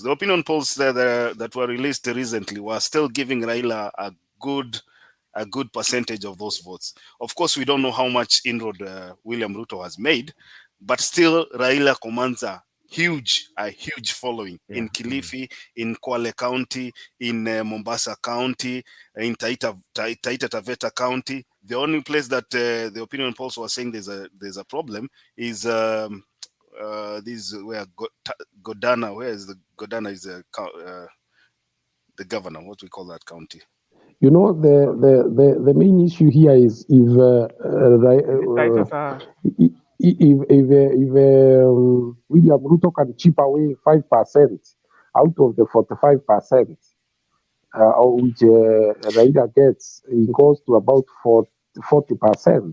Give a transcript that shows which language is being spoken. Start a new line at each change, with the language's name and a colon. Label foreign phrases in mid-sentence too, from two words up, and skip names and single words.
English: The opinion polls that were released recently were still giving Raila a good percentage of those votes. Of course, we don't know how much inroad William Ruto has made, but still Raila commands a huge following in Kilifi, in Kwale County, in Mombasa County, in Taita Taveta County. The only place that the opinion polls were saying there's a problem is this where Godana. Where is the Godana? Is the governor? What we call that county? You know, the main issue here is if if William Ruto can chip away 5% out of the 45%, which Raila gets, it goes to about 40%.